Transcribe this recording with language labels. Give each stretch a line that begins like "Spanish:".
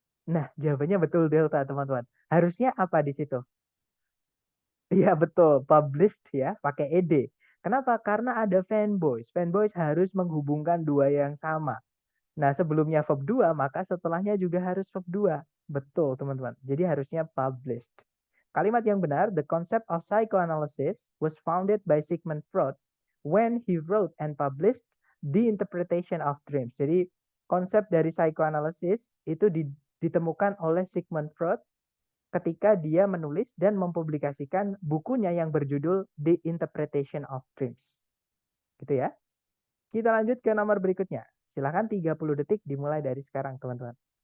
Indonesian: Nah, jawabannya betul delta teman-teman. Harusnya apa di situ? Iya betul, published ya, pakai ed. Kenapa? Karena ada fanboys. Fanboys harus menghubungkan dua yang sama. Nah, sebelumnya verb 2, maka setelahnya juga harus verb 2. Betul, teman-teman. Jadi harusnya published. Kalimat yang benar,
English: the concept of psychoanalysis was founded by Sigmund Freud when he wrote and published The Interpretation of Dreams.
Indonesian: Jadi konsep dari psychoanalysis itu ditemukan oleh Sigmund Freud ketika dia menulis dan mempublikasikan bukunya yang berjudul The Interpretation of Dreams. Gitu ya. Kita lanjut ke nomor berikutnya. Silakan 30 detik dimulai dari sekarang, teman-teman.